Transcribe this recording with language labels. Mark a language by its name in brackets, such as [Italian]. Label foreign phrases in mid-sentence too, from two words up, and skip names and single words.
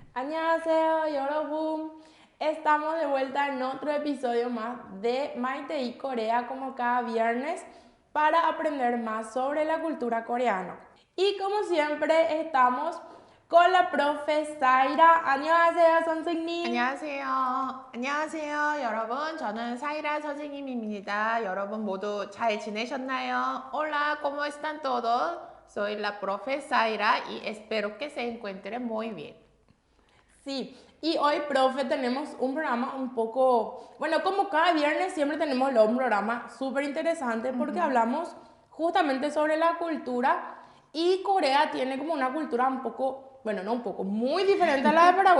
[Korean] 안녕하세요, 여러분. [Spanish] Estamos de vuelta en otro episodio más de Maite Corea, como cada viernes, para aprender más sobre la cultura coreana. Y como siempre, estamos con la profe Zaira. [Korean] 안녕하세요, 선생님. 안녕하세요. 안녕하세요, 여러분. 저는 사이라 선생님입니다. 여러분 모두 잘 지내셨나요? [Spanish] Hola, ¿cómo están todos? Soy la profe Zaira y espero que se encuentren muy bien. Sí, y hoy, profe, tenemos un programa un poco, bueno, como cada viernes siempre tenemos un programa súper interesante porque hablamos justamente sobre la cultura y Corea tiene como una cultura un poco, bueno, no un poco, muy diferente a la de Paraguay.